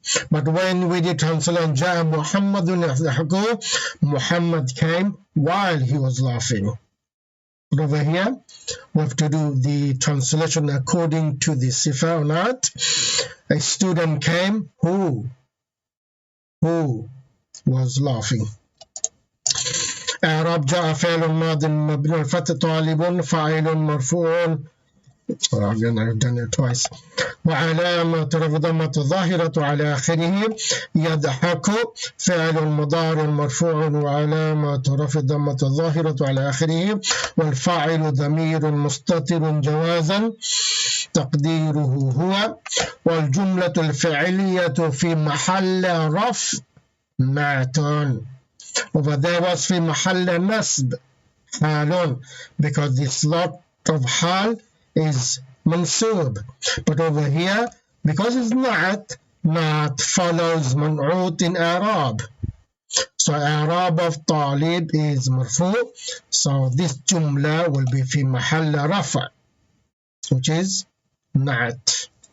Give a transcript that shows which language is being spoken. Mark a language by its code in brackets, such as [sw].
[en] But when we did translation, [ar] جاء محمد يضحك, [en] Muhammad came while he was laughing. But over here, we have to do the translation according to the sifa or not. A student came who was laughing. [ar] إعراب جاء فعل ماض مبني الفتح طالب فاعل مرفوع. [en] Again, I've done it twice. [ar] وعلامة رفع ضمة ظاهرة على آخره. يضحك فعل مضارع مرفوع وعلامة رفع ضمة ظاهرة على آخره. والفاعل ضمير مستتر جوازا تقديره هو. والجملة الفعلية في محل رفع معتون. [en] Over there was [ar] في محل نصب حال, [en] because this lot of حال is mansub. But over here, because it's not follows منعوت in Arab. So Arab of طالب is مرفوع. So this jumla will be [ar] في محل رفع, [en] which is not.